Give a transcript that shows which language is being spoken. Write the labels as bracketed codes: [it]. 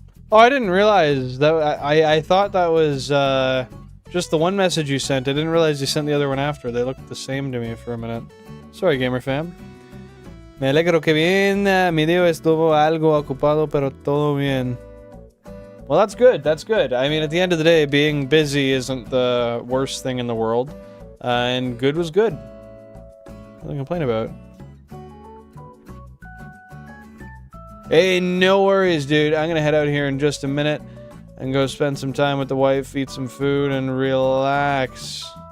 [en] Oh, I didn't realize that. I thought that was just the one message you sent. I didn't realize you sent the other one after. They looked the same to me for a minute. Sorry, gamer fam. [es] Me alegro que bien. Mi día estuvo algo ocupado, pero todo bien. [en] Well, that's good. That's good. I mean, at the end of the day, being busy isn't the worst thing in the world. And good was good. Nothing to complain about. Hey, no worries, dude. I'm gonna head out here in just a minute and go spend some time with the wife, eat some food, and relax.